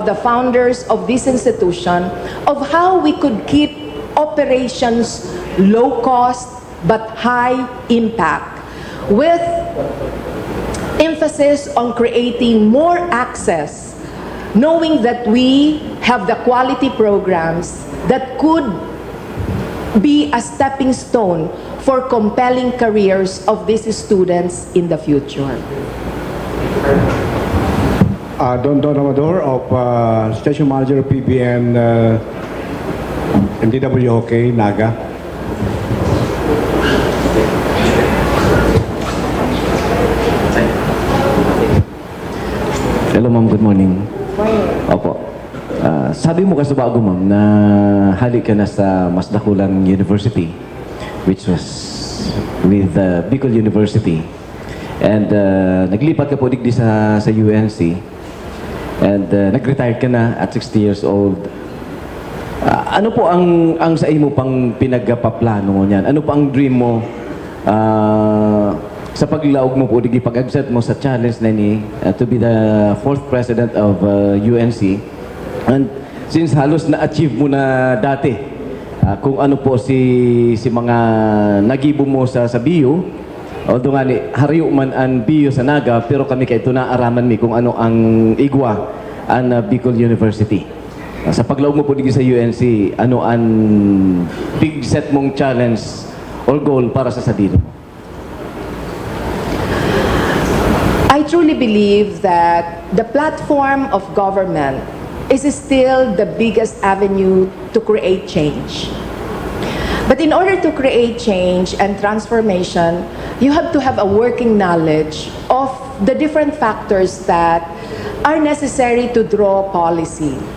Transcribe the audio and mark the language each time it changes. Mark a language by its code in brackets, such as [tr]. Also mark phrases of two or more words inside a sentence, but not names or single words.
[en] the founders of this institution of how we could keep operations low cost but high impact, with emphasis on creating more access, knowing that we have the quality programs that could be a stepping stone for compelling careers of these students in the future. Don Amador of Station Manager PBN NDWHK, Naga. Hello ma'am, good morning. [bik] Opo. Sabi mo kasi bago ma'am na hali ka na sa mas dakulang university, [en] which was with Bicol University. [bik] And naglipat ka po digdi sa UNC. And nag-retire ka na at 60 [en] years old. [bik] Ano po ang sa imo pang pinagpaplano mo niyan? Ano po ang dream mo sa paglaog mo po, pag-accept mo sa challenge na ni [en] to be the 4th president of UNC? [bik] And since halos na-achieve mo na dati, kung ano po si mga nagibo mo sa BU, although nga ni hariyo man ang BU sa Naga, pero kami kay ito naaraman mi kung ano ang igwa ang Bicol University. Sa paglaog mo po dito sa UNC, ano ang [en] big set [bik] mong challenge or goal para sa sadino mo? [en] I truly believe that the platform of government is still the biggest avenue to create change. But in order to create change and transformation, you have to have a working knowledge of the different factors that are necessary to draw policy.